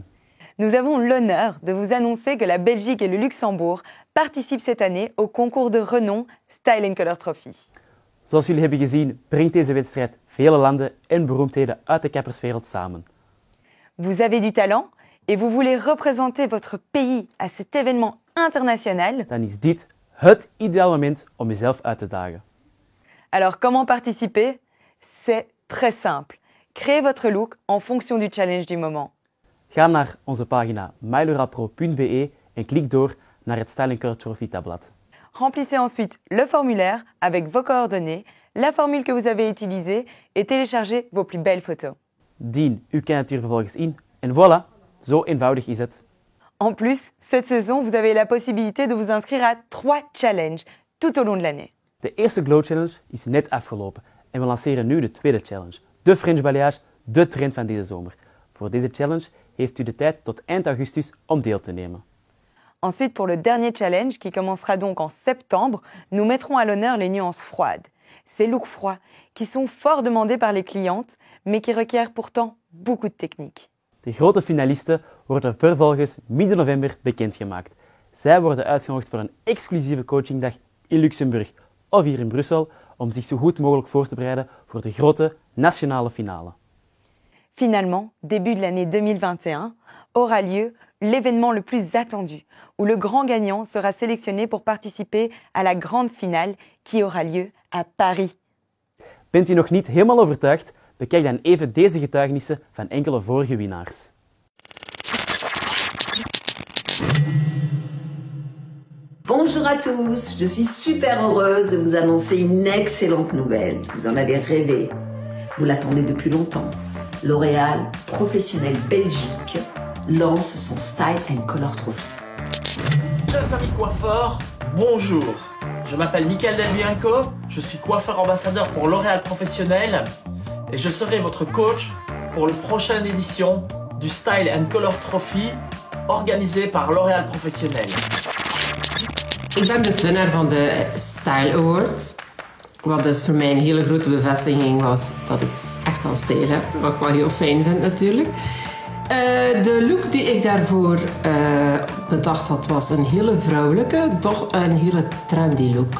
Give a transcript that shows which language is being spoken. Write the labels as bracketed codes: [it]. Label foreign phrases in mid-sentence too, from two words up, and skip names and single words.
[fr] Nous avons l'honneur de vous annoncer que la Belgique et le Luxembourg participent cette année au concours de renom Style & Color Trophy. [nl] Zoals jullie hebben gezien, brengt deze wedstrijd vele landen en beroemdheden uit de kapperswereld samen. [fr] Vous avez du talent et vous voulez représenter votre pays à cet événement international? [nl] Dan is dit het ideale moment om jezelf uit te dagen. [fr] Alors comment participer? C'est très simple. Créez votre look en fonction du challenge du moment. [nl] Ga naar onze pagina mylorapro.be en klik door naar het Style & Color Trophy tabblad. [fr] Remplissez ensuite le formulaire avec vos coordonnées, la formule que vous avez utilisée et téléchargez vos plus belles photos. [nl] Dien uw kandidatuur vervolgens in en voilà, zo eenvoudig is het. [fr] En plus, cette saison, vous avez la possibilité de vous inscrire à 3 challenges tout au long de l'année. [nl] De eerste Glow Challenge is net afgelopen en we lanceren nu de tweede challenge. De French balayage, de trend van deze zomer. Voor deze challenge heeft u de tijd tot eind augustus om deel te nemen. [fr] Ensuite, pour le dernier challenge, qui commencera donc en septembre, nous mettrons à l'honneur les nuances froides. Ces looks froids qui sont fort demandés par les clientes, mais qui requièrent pourtant beaucoup de technique. [nl] De grote finalisten worden vervolgens midden november bekendgemaakt. Zij worden uitgenodigd voor een exclusieve coachingdag in Luxemburg of hier in Brussel om zich zo goed mogelijk voor te bereiden voor de grote nationale finale. [fr] Finalement, début de l'année 2021, aura lieu l'événement le plus attendu, où le grand gagnant sera sélectionné pour participer à la grande finale qui aura lieu à Paris. [nl] Bent u nog niet helemaal overtuigd? Bekijk dan even deze getuigenissen van enkele vorige winnaars. [fr] Bonjour à tous, je suis super heureuse de vous annoncer une excellente nouvelle. Vous en avez rêvé, vous l'attendez depuis longtemps. L'Oréal Professionnel Belgique lance son Style & Color Trophy. Chers amis coiffeurs, bonjour. Je m'appelle Michael Del Bianco, je suis coiffeur ambassadeur pour L'Oréal Professionnel et je serai votre coach pour la prochaine édition du Style & Color Trophy organisé par L'Oréal Professionnel. [nl] Ik ben dus winnaar van de Style Award. Wat dus voor mij een hele grote bevestiging was dat ik echt al stijl heb. Wat ik wel heel fijn vind natuurlijk. De look die ik daarvoor bedacht had was een hele vrouwelijke, toch een hele trendy look.